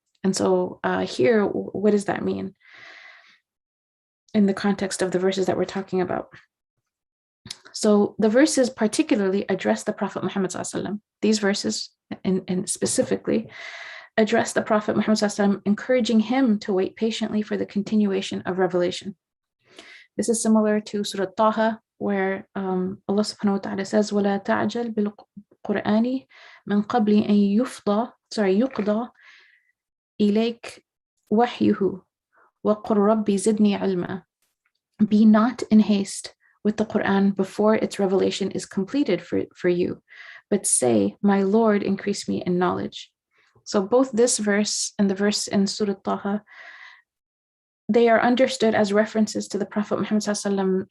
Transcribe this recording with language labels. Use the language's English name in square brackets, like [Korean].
[English] And so here, what does that mean in the context of the verses that we're talking about? So the verses particularly address the Prophet Muhammad ﷺ. These verses and specifically addressed the Prophet Muhammad SAW, encouraging him to wait patiently for the continuation of revelation. This is similar to Surah Taha, where Allah subhanahu wa ta'ala says, [Arabic] وَلَا تَعْجَلْ بِالْقُرْآنِ مِنْ قَبْلِ أَنْ يُقْضَى إِلَيْكَ وَحْيُهُ وَقُلْ رَبِّ زِدْنِي عِلْمًا. [English] Be not in haste with the Qur'an before its revelation is completed for you, but say, my Lord, increase me in knowledge. So both this verse and the verse in Surah Taha, they are understood as references to the Prophet Muhammad SAW.